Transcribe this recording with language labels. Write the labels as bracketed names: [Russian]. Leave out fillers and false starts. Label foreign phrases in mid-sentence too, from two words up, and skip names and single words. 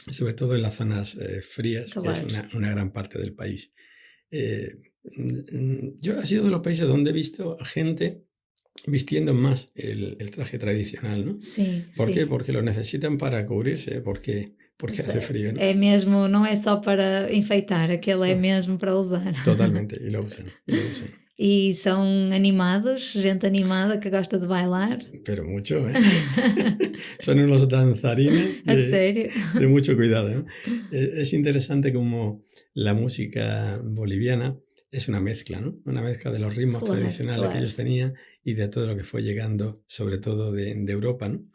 [Spanish] sobre todo en las zonas frías, que es Claro. una gran parte del país. Yo ha sido de los países donde he visto a gente vistiendo más el traje tradicional, ¿no? [Portuguese] Sim, [Spanish] ¿Por qué? [Portuguese] sim. [Spanish] Porque lo necesitan para cubrirse, porque hace frío, ¿no? [Portuguese] É mesmo, não é só para enfeitar, aquele é [Spanish] No, [Portuguese] mesmo para usar. [Spanish] totalmente, y lo usan, y lo usan. [Portuguese] E são animados, gente animada que gosta de bailar. [Spanish] Pero mucho, ¿eh? Son unos danzarines [Portuguese] A sério? [Spanish] de mucho cuidado, ¿no? Es interesante como la música boliviana es una mezcla, ¿no? Una mezcla de los ritmos [Portuguese] Claro, [Spanish] tradicionales que [Portuguese] claro. [Spanish] ellos tenían y de todo lo que fue llegando, sobre todo de Europa, ¿no?